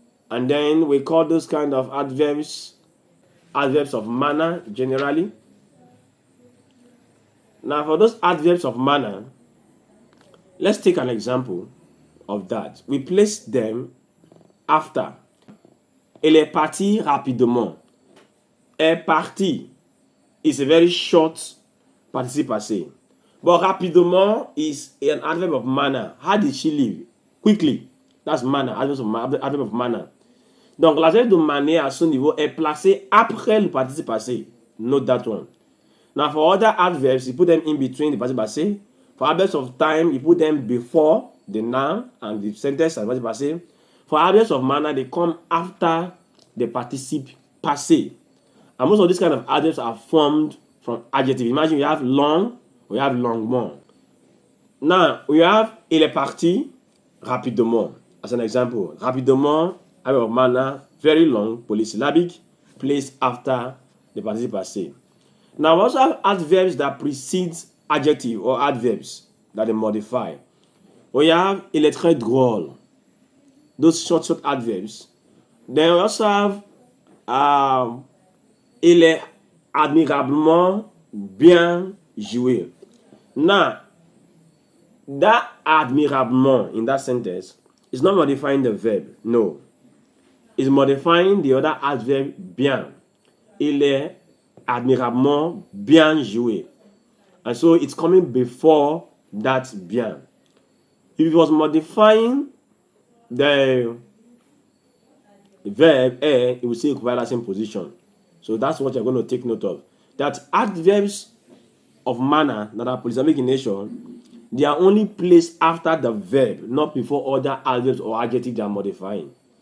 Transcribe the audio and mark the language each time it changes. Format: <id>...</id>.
<en>And then we call those kind of adverbs of manner generally. Now, for those adverbs of manner, let's take an example of that. We place them after.</en> <fr>Elle est partie rapidement.</fr> <en>Est partie is a very short participe passé. But rapidement is an adverb of manner. How did she leave? Quickly. That's manner. Adverb of manner.</en> <fr>Donc, l'adverbe de manière à ce niveau est placé après le participe passé.</fr> <en>Note that one. Now, for other adverbs, you put them in between the participe passé. For adverbs of time, you put them before the noun and the sentence and participle passé. For adverbs of manner, they come after the participle passé. And most of these kind of adverbs are formed from adjective. Imagine we have long, we have longuement. Now, we have</en> <fr>il est parti rapidement.</fr> <en>As an example, rapidement, adverb of manner, very long, polysyllabic, placed after the participle passé. Now, we also have adverbs that precede adjective or adverbs that they modify. We have</en> <fr>il est très drôle.</fr> <en>Those short adverbs. Then we also have</en> <fr>il est admirablement bien joué.</fr> <en>Now, that admirablement in that sentence is not modifying the verb. No. It's modifying the other adverb bien.</en> <fr>Il est admirablement bien joué.</fr> <en>And so it's coming before that bien. If it was modifying the verb it will say occupy that same position. So that's what you're going to take note of. That adverbs of manner that are polysyllabic in nature, they are only placed after the verb, not before other adverbs or adjectives they are modifying.</en>